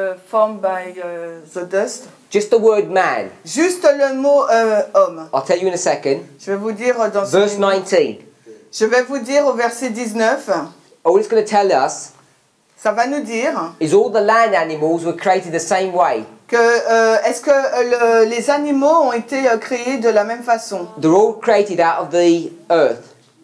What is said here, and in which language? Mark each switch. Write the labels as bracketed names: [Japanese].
[English] Formed by the dust. Just the word man. [French] Juste le mot homme. [English] I'll tell you in a second. [French] Je vais vous dire dans [English] Verse 19. [French] Je vais vous dire au verset 19, [English] All it's going to tell us [French] ça va nous dire [English] is all the land animals were created the same way. [French] que est-ce que les animaux ont été créés de la même façon? [English] They're all created out of the earth.